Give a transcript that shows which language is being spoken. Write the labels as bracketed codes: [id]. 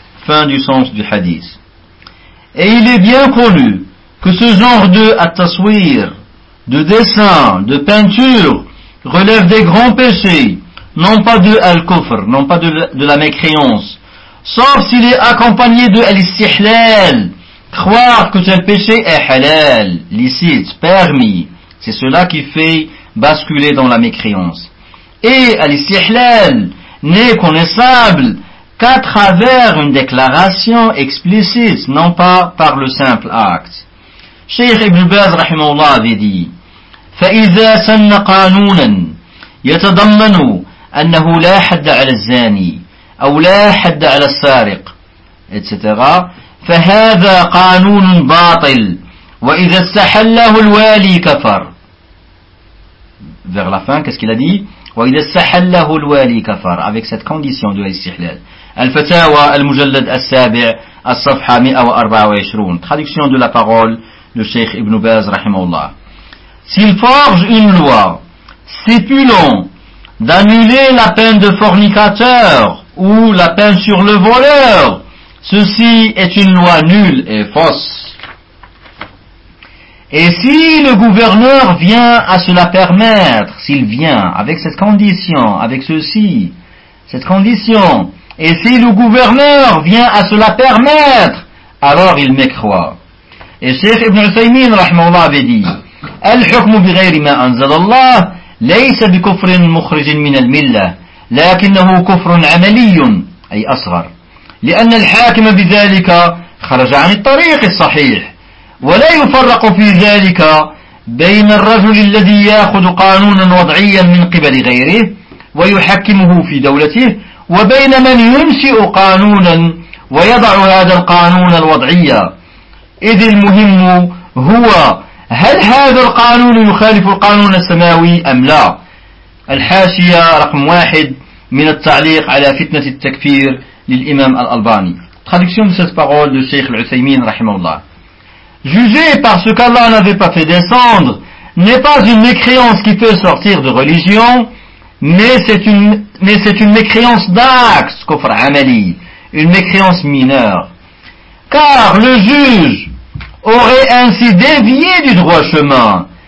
[fr] Fin du sens du hadith. Et il est bien connu que ce genre de at-taswir, de dessin, de peinture, relève des grands péchés, non pas de al-kufr, non pas de la mécréance, sauf s'il est accompagné de al-istihlal, croire que tel péché est halal, licite, permis. C'est cela qui fait basculer dans la mécréance. Et al-istihlal n'est connaissable qu'à travers une déclaration explicite, non pas par le simple acte. Cheikh Ibn Baz, rahimahullah, avait dit, [ar] فَإِذَا سَنَّ قَانُونًا يَتَضَمَّنُوا أَنَّهُ لَا حَدَّ عَلَى الزَّانِي أَوْ لَا حَدَّ عَلَى السَّارِقِ etc. فَهَذَا قَانُونٌ بَاطِلٌ وَإِذَا اسْتَحَلَّهُ الْوَالِي كَفَرٌ. [fr] Vers la fin, qu'est-ce qu'il a dit? [ar] وَإِذَا اسْتَحَلَّهُ الْوَالِي كَفَرٌ. [fr] Avec cette condition de l'istihlal. Al-Fatawa al-Mujallad al-Sabi' al-Safha 124. Traduction de la parole de Cheikh Ibn Baz, rahimahullah. S'il forge une loi stipulant d'annuler la peine de fornicateur ou la peine sur le voleur, ceci est une loi nulle et fausse. Et si le gouverneur vient à se la permettre, s'il vient avec cette condition, avec ceci, cette condition, et si le gouverneur vient à se la permettre, alors il mécroit. Et Cheikh Ibn Uthaymin, rahmallah, avait dit, [ar] الحكم بغير ما أنزل الله ليس بكفر مخرج من الملة لكنه كفر عملي أي أصغر لأن الحاكم بذلك خرج عن الطريق الصحيح ولا يفرق في ذلك بين الرجل الذي يأخذ قانونا وضعيا من قبل غيره ويحكمه في دولته وبين من ينشئ قانونا ويضع هذا القانون الوضعي إذ المهم هو هل هذا القانون يخالف القانون السماوي أم لا؟ الحاشية رقم واحد من التعليق على فتنة التكفير للإمام الألباني. [fr] Traduction de cette parole de Cheikh Al-Uthaymin, rahimahullah. Juger par ce qu'Allah n'avait pas fait descendre n'est pas une mécréance qui peut sortir de religion, mais c'est une mécréance d'axe, kofra amali, une mécréance mineure. Car le juge aurait ainsi dévié du droit chemin.